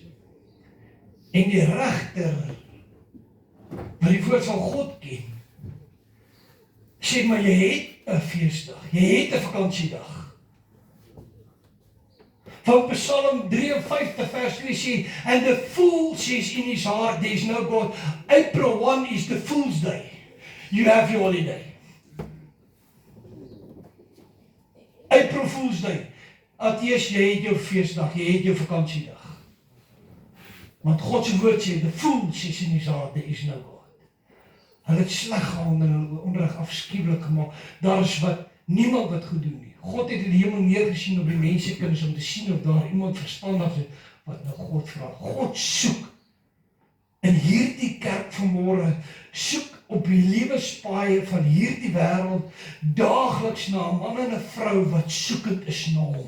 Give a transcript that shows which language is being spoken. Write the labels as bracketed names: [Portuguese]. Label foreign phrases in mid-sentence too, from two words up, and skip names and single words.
[Afrikaans] En die regter, wat die woord van God ken, sê maar jy het 'n feesdag, jy het 'n vakansiedag. Van Psalm 53 vers 2 sê, [English] and the fool says in his heart, there is no God. April 1 is the fool's day. You have your holiday. April Fool's Day. [Afrikaans] Ateïs, jy het jou feesdag, jy het jou vakansiedag. Want God se woord sê, the fool says in his heart, there is no God. Hulle het sleg gehandel en hulle onderrig afskuwelik gemaak. Daar is niemand wat goed doen nie. God het in die hemel neergesien op die mensekinders om te sien of daar iemand verstandig is wat na God vra. God soek in hierdie kerk vanmôre, soek op die lewenspaaie van hierdie wêreld daagliks na 'n man en 'n vrou wat soekend is na hom.